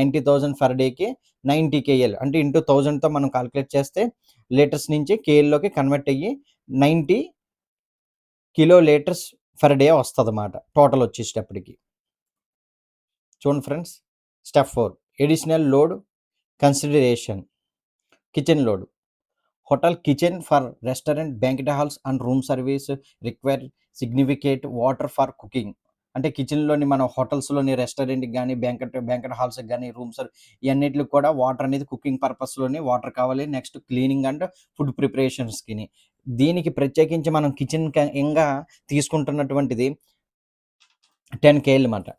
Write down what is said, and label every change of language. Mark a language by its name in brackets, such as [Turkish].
[Telugu] 90,000 for డేకి 90 KL అంటే into 1000తో మనం కాలిక్యులేట్ చేస్తే లీటర్స్ నుంచి కేఎల్‌లోకి కన్వర్ట్ అయ్యి 90 kilo litres for day వస్తదన్నమాట total వచ్చేటప్పటికి. చూడండి friends, step 4 additional load consideration. Kitchen load. [English] Hotel kitchen for restaurant, banquet halls and room service require significant water for cooking. [Telugu] అంటే కిచెన్‌లోని మనం హోటల్స్‌లోని, రెస్టారెంట్‌కి గాని, బ్యాంక్వెట్ హాల్స్‌కి గాని, రూమ్స్ ఇయన్నిట్లికి కూడా వాటర్ అనేది కుకింగ్ పర్పస్‌లోని వాటర్ కావాలి. Next cleaning and food ప్రిపరేషన్స్‌కిని. దీనికి ప్రత్యేకించి మనం కిచెన్‌కి తీసుకుంటున్నటువంటిది 10 కేఎల్ మాట.